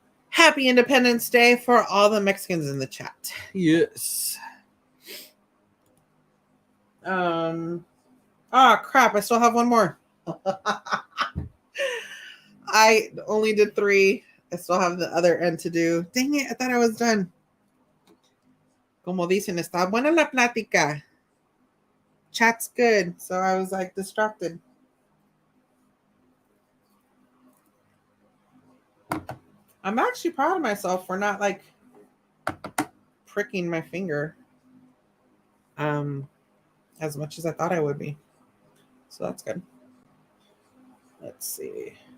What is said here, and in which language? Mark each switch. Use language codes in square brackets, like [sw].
[en] Happy Independence Day for all the Mexicans in the chat. Yes. Crap, I still have one more. I only did 3. I still have the other end to do. Dang it, I thought I was done. [es] Como dicen, está buena la plática. [en] Chat's good. So I was like distracted. I'm actually proud of myself for not like pricking my finger as much as I thought I would be. So that's good. Let's see.